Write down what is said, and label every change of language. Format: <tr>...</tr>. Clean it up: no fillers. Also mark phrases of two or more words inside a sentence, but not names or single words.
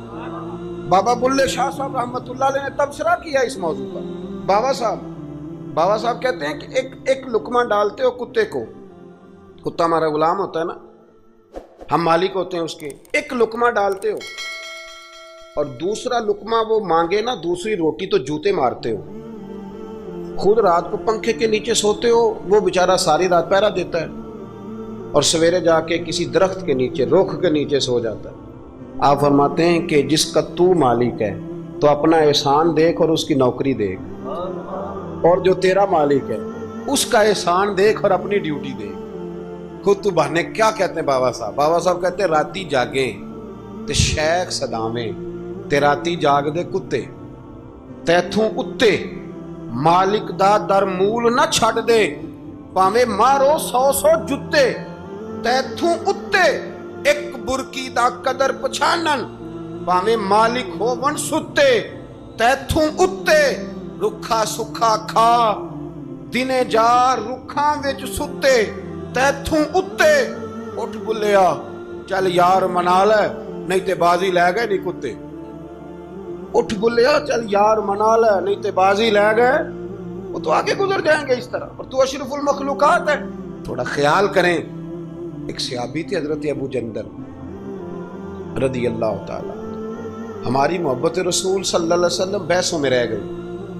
<ur>بابا بلھے شاہ صاحب</ur> <ar>رحمۃ اللہ علیہ</ar> <ur>نے تبصرہ کیا اس موضوع پر. بابا صاحب کہتے ہیں کہ ایک لقمہ ڈالتے ہو کتے کو، کتا ہمارا غلام ہوتا ہے نا، ہم مالک ہوتے ہیں اس کے، ایک لقمہ ڈالتے ہو, اور دوسرا لقمہ وہ مانگے نا, دوسری روٹی تو جوتے مارتے ہو. خود رات کو پنکھے کے نیچے سوتے ہو, وہ بیچارہ ساری رات پہرا دیتا ہے اور سویرے جا کے کسی درخت کے نیچے, رخ کے نیچے سو جاتا ہے. آپ فرماتے ہیں کہ جس کا تو مالک ہے تو اپنا احسان دیکھ اور اس کی نوکری دیکھ, اور جو تیرا مالک ہے اس کا احسان دیکھ اور اپنی ڈیوٹی دیکھ. خود تو بہانے کیا کہتے ہیں بابا صاحب کہتے ہیں</ur> <pa>راتی جاگیں تے شیخ صداویں, تے راتی جاگ دے کتے, تیتھوں اتے مالک دا در مول نہ چھڑ دے, پاویں مارو 100 جتے, تیتھوں اتے ایک برکی دا قدر پچھانن, پاویں مالک ہو ون ستے, تیتھوں اتے رکھا سکھا کھا, دنے جا رکھاں وچ ستے, تیتھوں اتے اٹھ بلیا چل یار منا لے نہیں تے بازی لے گئے نہیں کتے, اٹھ بلیا چل یار منا لے نہیں تے بازی لے گئے,</pa> <ur>وہ تو آگے گزر جائیں گے اس طرح, اور تو اشرف المخلوقات ہے. تھوڑا خیال کریں. ایک صحابی تھے حضرت ابو جندل</ur> <ar>رضی اللہ تعالیٰ,</ar> <ur>ہماری محبت رسول</ur> <ar>صلی اللہ علیہ وسلم</ar> <ur>بحثوں میں رہ گئی.</ur>